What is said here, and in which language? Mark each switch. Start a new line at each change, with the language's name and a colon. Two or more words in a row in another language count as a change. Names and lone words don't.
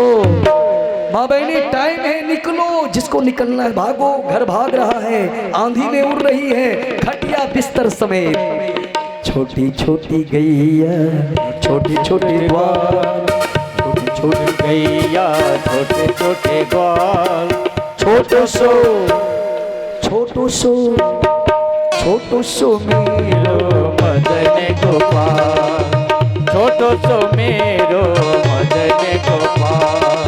Hindi: माँ बहने, टाइम है, निकलो। जिसको निकलना है भागो, घर भाग रहा है, आंधी में उड़ रही है, खटिया बिस्तर समेत।
Braj: छोटी छोटी गैया, छोटी छोटी ग्वाल, छोटी छोटी गैया, छोटे छोटे ग्वाल, छोटो सो मेरो मदन गोपाल, छोटो सो मेरो मदन गोपाल।